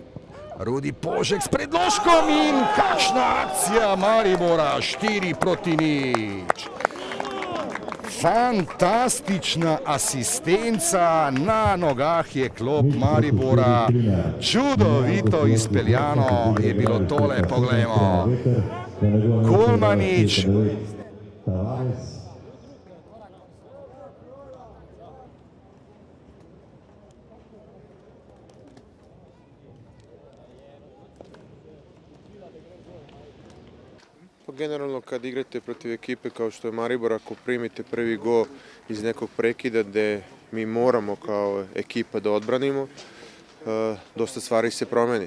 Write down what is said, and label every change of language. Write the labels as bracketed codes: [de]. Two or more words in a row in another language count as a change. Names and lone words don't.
[sl] Rudi Požek s predložkom in kakšna akcija Maribora, 4-0. Fantastična asistenca, na nogah je klop Maribora. Čudovito izpeljano je bilo tole, poglejmo. Kulmanić. [sr] Generalno kad igrate protiv ekipe kao što je Maribor, ako primite prvi gol iz nekog prekida gde mi moramo kao ekipa da odbranimo, dosta stvari se promeni.